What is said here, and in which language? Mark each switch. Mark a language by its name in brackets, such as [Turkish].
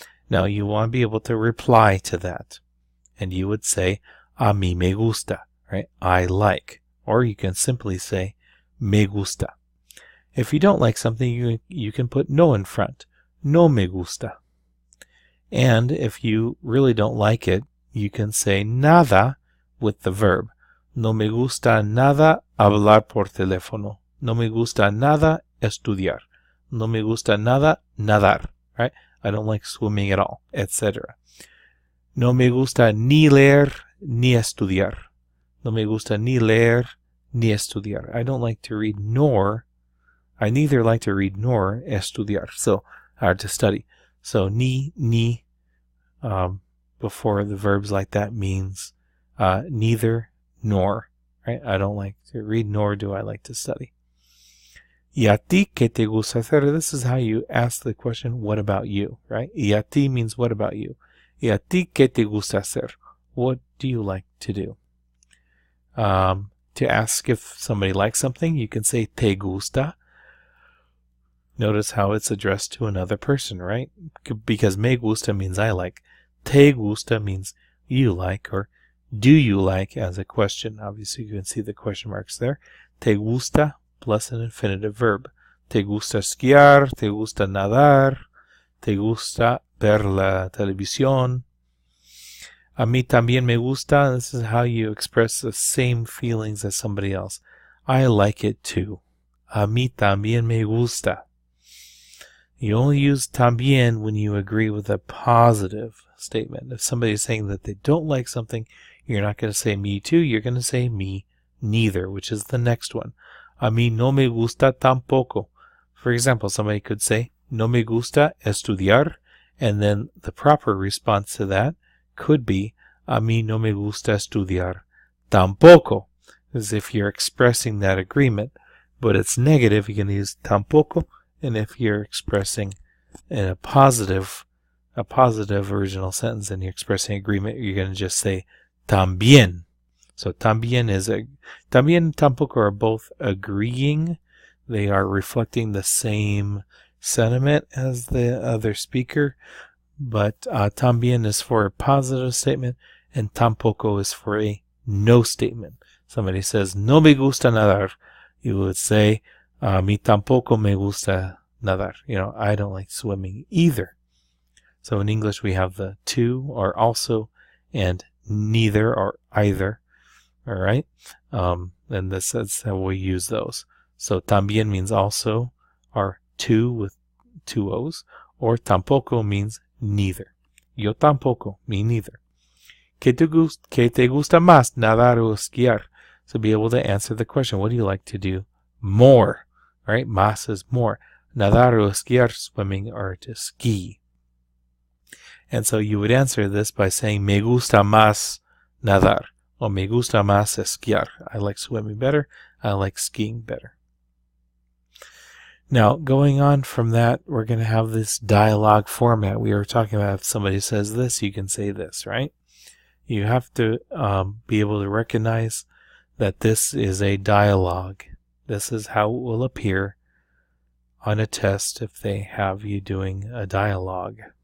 [English] Now you want to be able to reply to that. And you would say, [Spanish] a mí me gusta, [English] right? I like. Or you can simply say, me gusta. If you don't like something, you can put no in front. [Spanish] No me gusta. [English] And if you really don't like it, you can say nada with the verb. [Spanish] No me gusta nada hablar por teléfono. No me gusta nada estudiar. No me gusta nada nadar, right? [English] I don't like swimming at all, etc. [Spanish] No me gusta ni leer ni estudiar. No me gusta ni leer ni estudiar. [English] I don't like to read I neither like to read nor estudiar. So, hard to study. So, ni, before the verbs like that means neither nor, right? I don't like to read, nor do I like to study. [Spanish] ¿Y a ti qué te gusta hacer? [English] This is how you ask the question, what about you, right? ¿Y a ti means what about you? [Spanish] ¿Y a ti qué te gusta hacer? [English] What do you like to do? To ask if somebody likes something, you can say te gusta. Notice how it's addressed to another person, right? Because me gusta means I like. Te gusta means you like, or do you like as a question. Obviously, you can see the question marks there. Te gusta plus an infinitive verb. [Spanish] Te gusta esquiar, te gusta nadar, te gusta ver la televisión. A mí también me gusta. [English] This is how you express the same feelings as somebody else. I like it too. [Spanish] A mí también me gusta. [English] You only use también when you agree with a positive statement. If somebody is saying that they don't like something, you're not going to say me too. You're going to say me neither, which is the next one. [Spanish] A mí no me gusta tampoco. [English] For example, somebody could say, [Spanish] no me gusta estudiar, [English] and then the proper response to that could be, [Spanish] a mí no me gusta estudiar tampoco, [English] as if you're expressing that agreement. But it's negative, you can use tampoco, and if you're expressing in a positive original sentence and you're expressing agreement, you're going to just say también. So también también and tampoco are both agreeing. They are reflecting the same sentiment as the other speaker, but también is for a positive statement and tampoco is for a no statement. Somebody says, [Spanish] no me gusta nadar. [English] You would say, [Spanish] a mí tampoco me gusta nadar. [English] I don't like swimming either. So in English we have the to or also and neither or either. All right? And that's how we use those. So también means also or to with two O's, or tampoco means neither. [Spanish] Yo tampoco, [English] me neither. [Spanish] ¿Qué te gusta más, nadar o esquiar? [English] So be able to answer the question, what do you like to do more? Right? Más is more. [Spanish] Nadar o esquiar, [English] swimming or to ski. And so you would answer this by saying, [Spanish] me gusta más nadar, [English] or [Spanish] me gusta más esquiar. [English] I like swimming better. I like skiing better. Now, going on from that, we're going to have this dialogue format. We were talking about if somebody says this, you can say this, right? You have to be able to recognize that this is a dialogue. This is how it will appear on a test if they have you doing a dialogue.